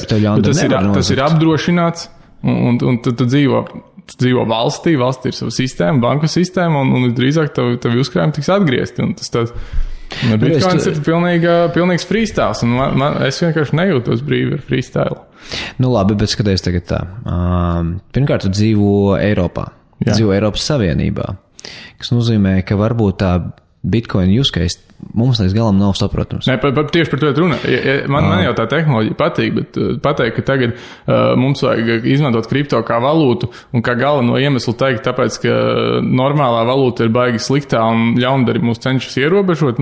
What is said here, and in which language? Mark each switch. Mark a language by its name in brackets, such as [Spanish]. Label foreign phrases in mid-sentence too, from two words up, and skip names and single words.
[Latvian] Tas ir apdrošināts, un tu dzīvo valstī ir sava sistēma, banku sistēma, un drīzāk tev uzkrājumi tiks atgriezti. Bitcoins ir pilnīgs freestyles, un es vienkārši nejūtos brīvi ar freestyle. Labi, bet skaties tagad tā. Pirmkārt, tu dzīvo Eiropā, dzīvo Eiropas Savienībā, kas nozīmē, ka varbūt tā Bitcoin [English] use case [Latvian] mums līdz galam nav saprotams. Tieši par to runā. Man jau tā tehnoloģija patīk, bet pateikt, ka tagad mums vajag izmantot kripto kā valūtu un kā galveno iemeslu teikt, tāpēc, ka normālā valūta ir baigi sliktā un ļaundari mūs cenšas ierobežot.